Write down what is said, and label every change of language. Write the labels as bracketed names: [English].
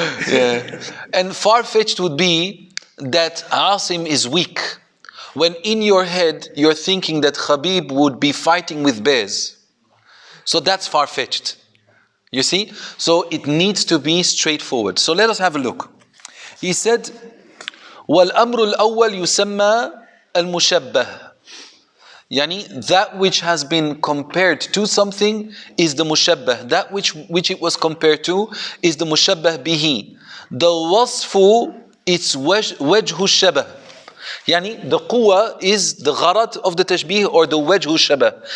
[English] Yeah. And far-fetched would be that Asim is weak. When in your head, you're thinking that Khabib would be fighting with bears. So that's far-fetched. You see? So it needs to be straightforward. So let us have a look. [Arabic] He said, وَالْأَمْرُ الْأَوَّلِ يُسَمَّى الْمُشَبَّهِ. [English] Yani that which has been compared to something is the mushabbah. That which it was compared to is the mushabbah bihi. The wasfu, it's wajhu shabah. يعني the quwa is the gharat of the tashbih or the wajhu shabah.